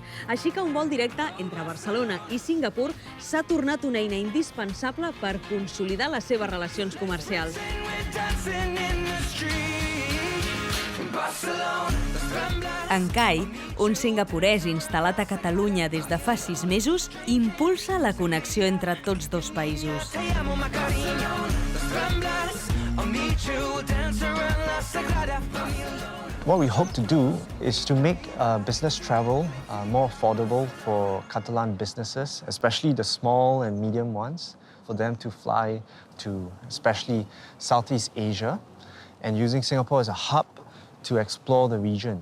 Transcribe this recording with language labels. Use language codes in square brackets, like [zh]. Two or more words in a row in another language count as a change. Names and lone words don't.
[ca] Així que un vol directe entre Barcelona i Singapur s'ha tornat una eina indispensable per consolidar les seves relacions comercials. En Kai, un singapurès instal·lat a Catalunya des de fa 6 mesos, impulsa la connexió entre tots dos països. [en] What we hope to do is to make business travel more affordable for Catalan businesses, especially the small and medium ones, for them to fly to especially Southeast Asia, and using Singapore as a hub to explore the region.